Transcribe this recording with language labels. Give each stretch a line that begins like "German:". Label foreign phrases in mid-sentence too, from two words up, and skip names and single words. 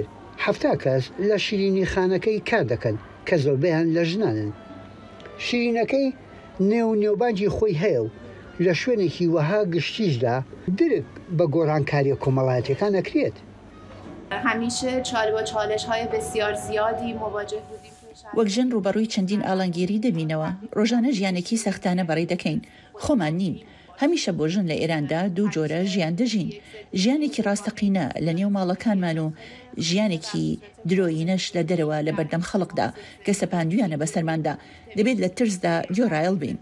Central Kurdish: 7 کەس لە شیرینی خانەکەی کار دەکەن کە زۆربەیان لە ژنانن. شیرینەکەی نێوبانجی خۆی هەیە و لە شوێنێکی وەها گشتیشدا درک بە گۆڕانکاری کۆمەڵایەتەکان ئەکرێت.
Persian: هەمیشە بە چالش‌های بسیار زیادی مواجه بودیم.
Central Kurdish: وەک ژن ڕوبەڕووی چەندین ئاڵنگیری دەبینەوە ڕۆژانە ژیانێکی سەختانە بەڕێ دەکەین. خۆمان نین. هەمیشە بۆ ژن لە ئێراندا دوو جۆرە ژیان دەژین. ژیانێکی ڕاستەقینە لە نێو ماڵەکانمان و ژیانێکی درۆیینەش لە دەرەوە لە بەردەم خەڵکدا کە سەپاندویانە بەسەرماندا دەبێت لە ترسدا گۆڕایڵ بین.